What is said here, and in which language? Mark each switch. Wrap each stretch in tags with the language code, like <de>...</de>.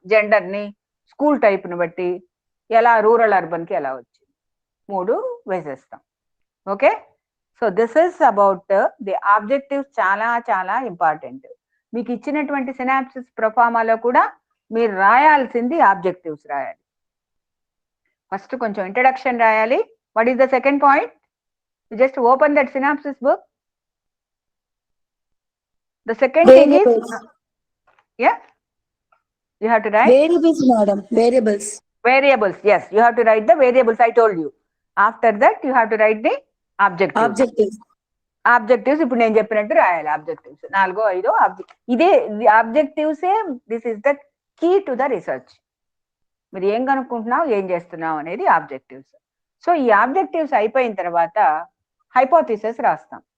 <te>Gender ని, school type ని బట్టి ఎలా రూరల్ అర్బన్ కి ఎలా వచ్చింది 3 వేసేస్తాం.</te> <en>Okay, so this is about the objectives.</en> <te>చాలా చాలా ఇంపార్టెంట్. మీకు ఇచ్చినటువంటి సినాప్సిస్ ప్రొఫార్మాలో కూడా మీరు రాయాల్సింది ఆబ్జెక్టివ్స్ రాయాలి. ఫస్ట్ కొంచెం ఇంట్రడక్షన్ రాయాలి.</te> <en>What is the second point? You just open that synopsis book. The second thing is, yeah, you have to write Variables, madam. Variables. Variables. Yes, you have to write the variables. I told you. After that, you have to write the objectives. Objectives.</en> <te>ఇప్పుడు నేను చెప్పినట్టు రాయాలి objectives. 4, 5 ఇదే ఆబ్జెక్టివ్సే.</te> <en>This is the key to the research.</en> <te>మీరు ఏం కనుక్కుంటున్నావు, ఏం చేస్తున్నావు అనేది ఆబ్జెక్టివ్స్. సో ఈ ఆబ్జెక్టివ్స్ అయిపోయిన తర్వాత హైపోథిసిస్ రాస్తాం.</te>